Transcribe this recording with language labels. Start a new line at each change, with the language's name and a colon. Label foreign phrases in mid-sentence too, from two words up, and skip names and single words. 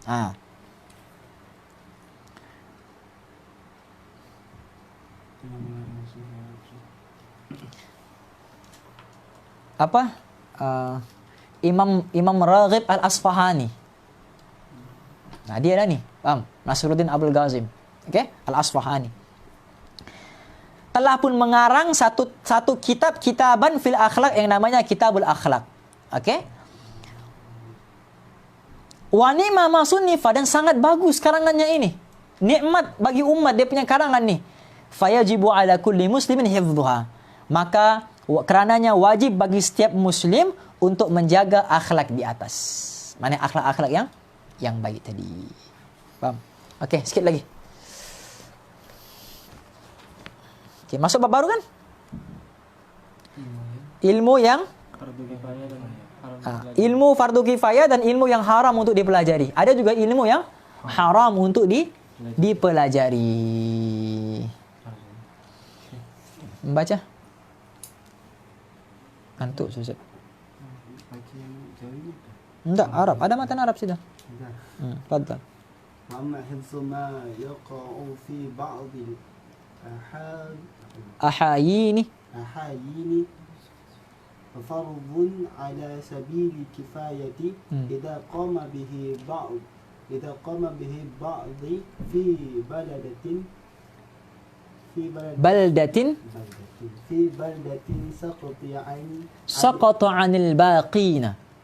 Malay: Apa? Imam Raghib Al-Asfahani. Dia dah ni. Paham? Nasiruddin Abul Qasim. Okey? Al-Asfahani. Telah pun mengarang satu
Arabic: كتابا في الأخلاق
Malay: yang namanya Kitabul Akhlak. Okey?
Arabic: ونعم ما صنف,
Malay: dan sangat bagus karangannya ini. Nikmat bagi umat dia punya karangan ni.
Arabic: فيجب على كل مسلم حفظها.
Malay: Maka kerananya wajib bagi setiap muslim untuk menjaga akhlak di atas. Mana akhlak-akhlak yang baik tadi. Faham? Okey, sikit lagi. Okey, masuk bab baru kan? Ilmu yang ilmu fardu kifayah dan ilmu yang haram untuk dipelajari. Ada juga ilmu yang haram untuk dipelajari. Membaca? Antuk susah. Enggak, Arab. Ada matan Arab sudah. Fadhal.
Arabic: أما حفظ ما يقع في بعض ahayini فرض على سبيل الكفاية إذا قام به بعض في بلدة سقط عن الباقين